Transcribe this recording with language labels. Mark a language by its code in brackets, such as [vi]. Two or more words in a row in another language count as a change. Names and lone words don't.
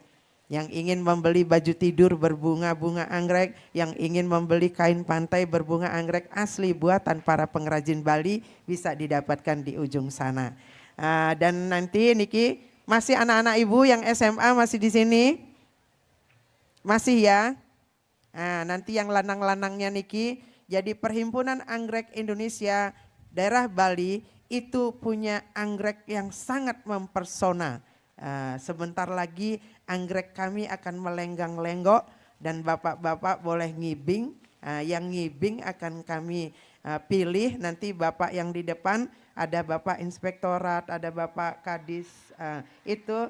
[id] Yang ingin membeli baju tidur berbunga-bunga anggrek, yang ingin membeli kain pantai berbunga anggrek asli buatan para pengrajin Bali bisa didapatkan di ujung sana. Dan nanti Niki, masih anak-anak ibu yang SMA masih di sini? Masih ya? Nanti yang lanang-lanangnya Niki, jadi Perhimpunan Anggrek Indonesia daerah Bali itu punya anggrek yang sangat mempersona. Sebentar lagi anggrek kami akan melenggang-lenggok dan bapak-bapak boleh ngibing. Yang ngibing akan kami pilih, nanti bapak yang di depan ada bapak inspektorat, ada bapak kadis itu.